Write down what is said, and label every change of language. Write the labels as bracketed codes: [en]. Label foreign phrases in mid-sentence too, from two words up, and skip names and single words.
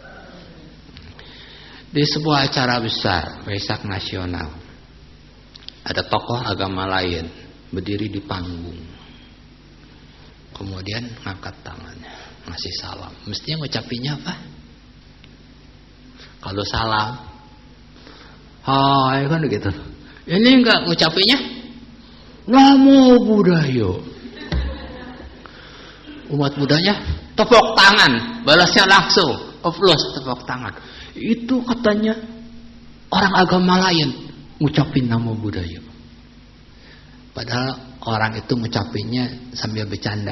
[id] Di sebuah acara besar, Waisak Nasional, ada tokoh agama lain berdiri di panggung. Kemudian ngangkat tangannya, ngasih salam. Mestinya ngucapinnya apa? Kalau salam, hai kan gitu. Ini enggak ngucapinnya, [pi] namo Buddhaya. [id] Umat Buddhanya tepuk tangan, balasnya langsung, applause tepuk tangan. Itu katanya orang agama lain ngucapin [pi] namo Buddhaya. [id] Padahal orang itu ngucapinnya sambil bercanda.